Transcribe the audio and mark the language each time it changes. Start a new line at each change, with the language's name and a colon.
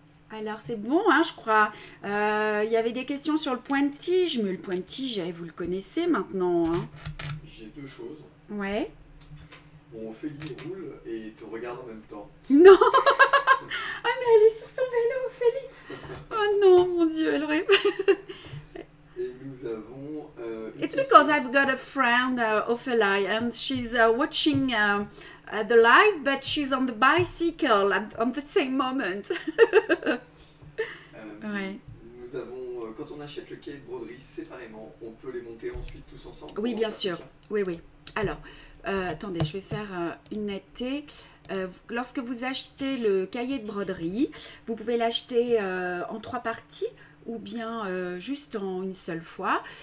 French: Alors c'est bon, je crois. Il y avait des questions sur le point de tige, mais le point de tige, vous le connaissez maintenant. J'ai 2 choses. Ouais. Bon, Ophélie roule et te regarde en même temps. Non. Ah mais elle est sur son vélo, Ophélie. Oh non, mon Dieu, elle aurait... Et nous avons...
English: It's because I've got a friend, Ophélie, and she's watching the live, but she's on the bicycle on the same moment.
French: Ouais. Nous avons, quand on achète le cahier de broderie séparément, on peut les monter ensuite tous ensemble. Oui, bien sûr. Oui, oui. Alors, attendez, je vais faire une netteté. Lorsque vous achetez le cahier de broderie, vous pouvez l'acheter en 3 parties ou bien juste en une seule fois.